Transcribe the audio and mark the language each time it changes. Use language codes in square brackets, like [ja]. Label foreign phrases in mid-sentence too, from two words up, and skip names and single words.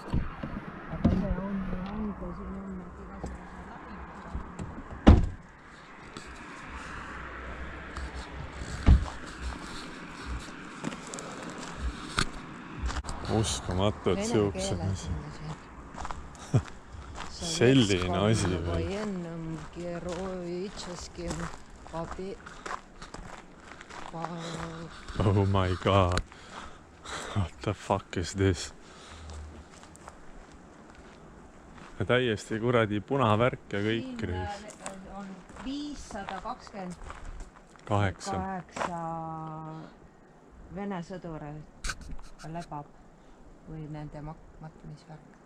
[et] Uskumatu, et siuksed asi. Selline asi veel. [en] Oh my god. What the fuck is this? [et] Ja täiesti kuradi punavärk ja kõik. On 528 Vene sõdurit lebab või nende matmisvärk.